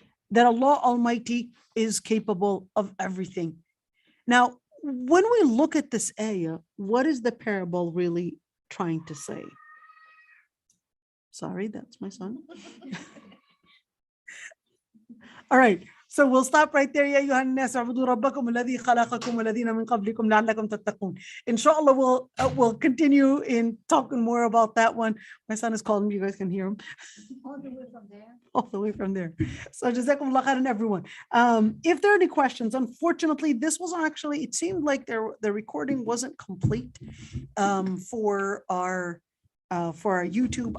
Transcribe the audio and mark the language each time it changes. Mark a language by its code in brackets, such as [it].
[en] That Allah Almighty is capable of everything. Now, when we look at this ayah, what is the parable really trying to say? Sorry, that's my son. All right, so we'll stop right there. [ar] يا أيها الناس اعبدوا ربكم الذي خلقكم والذين من قبلكم لعلكم تتقون. [en] Inshallah, we'll continue in talking more about that one. My son is calling me. You guys can hear him. All the way from there. All the way from there. So Jazakumullah khairan, everyone. If there are any questions, unfortunately, this was actually, it seemed like the recording wasn't complete for our YouTube.